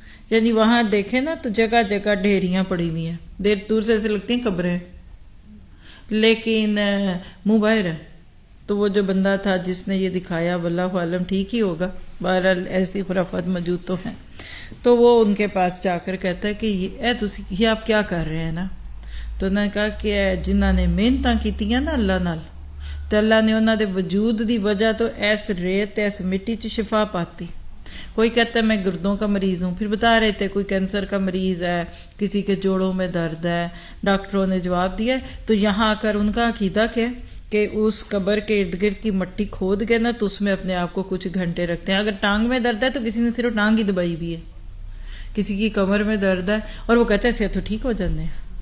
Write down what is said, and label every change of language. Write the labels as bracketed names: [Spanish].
[Urdu] یعنی وہاں دیکھیں نا تو جگہ جگہ ڈھیریاں پڑی ہوئی ہیں. دیر دور سے ایسے لگتی ہیں قبریں، لیکن منہ باہر ہے. تو وہ جو بندہ تھا جس نے یہ دکھایا، واللہ عالم ٹھیک ہی ہوگا، بہرحال ایسی خرافات موجود تو ہیں. تو وہ ان کے پاس جا کر کہتا ہے کہ یہ آپ کیا کر رہے ہیں نا. [Punjabi] تو انہوں نے کہا کہ جنہاں نے محنتاں کیتیاں نا اللہ نال، تو اللہ نے انہوں دے وجود دی وجہ تو ایس ریت ایس مٹی چ شفا پاتی. [Urdu] کوئی کہتا ہے میں گردوں کا مریض ہوں، پھر بتا رہے تھے کوئی کینسر کا مریض ہے، کسی کے جوڑوں میں درد ہے، ڈاکٹروں نے جواب دیا. تو یہاں آ کر ان کا عقیدہ کیا کہ اس قبر کے ارد گرد کی مٹی کھود گئے نا، تو اس میں اپنے آپ کو کچھ گھنٹے رکھتے ہیں. اگر ٹانگ میں درد ہے تو کسی نے صرف ٹانگ ہی دبائی بھی ہے، کسی کی کمر میں درد ہے اور وہ کہتے ہیں تو ٹھیک ہو جانے ہیں.